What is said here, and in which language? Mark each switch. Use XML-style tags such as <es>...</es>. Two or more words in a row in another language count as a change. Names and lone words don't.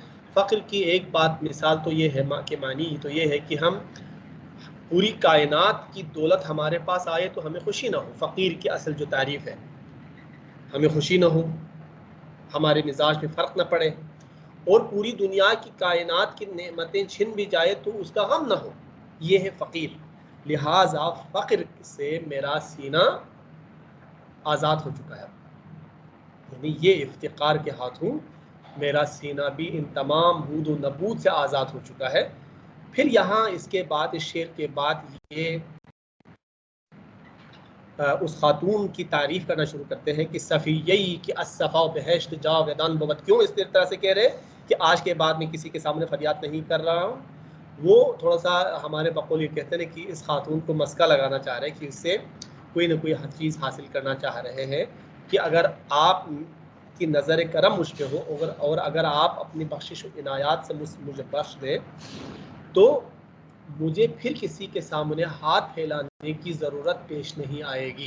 <ur>فقر کی ایک بات مثال تو یہ ہے، ماں کے معنی تو یہ ہے کہ ہم پوری کائنات کی دولت ہمارے پاس آئے تو ہمیں خوشی نہ ہو، فقیر کی اصل جو تعریف ہے، ہمیں خوشی نہ ہو، ہمارے مزاج میں فرق نہ پڑے، اور پوری دنیا کی کائنات کی نعمتیں چھن بھی جائے تو اس کا غم نہ ہو، یہ ہے فقیر. لہٰذا فقر سے میرا سینہ آزاد ہو چکا ہے، یعنی یہ افتقار کے ہاتھوں میرا سینہ بھی ان تمام بود و نبود سے آزاد ہو چکا ہے۔ پھر یہاں اس کے بعد، اس شعر کے بعد یہ اس خاتون کی تعریف کرنا شروع کرتے ہیں کہ</ur> <fa>صفیہی کہ الصفا بہشت جاودان بود۔</fa> <ur>کیوں اس طرح سے کہہ رہے کہ آج کے بعد میں کسی کے سامنے فریاد نہیں کر رہا ہوں؟ وہ تھوڑا سا ہمارے بقول یہ کہتے ہیں کہ اس خاتون کو مسکا لگانا چاہ رہے ہیں کہ اس سے کوئی نہ کوئی چیز حاصل کرنا چاہ رہے ہیں کہ اگر آپ کی نظر کرم مجھ پہ ہو اور اگر آپ اپنی بخشش و عنایات سے مجھے بخش دیں تو مجھے پھر کسی کے سامنے ہاتھ پھیلانے کی ضرورت پیش نہیں آئے گی۔</ur>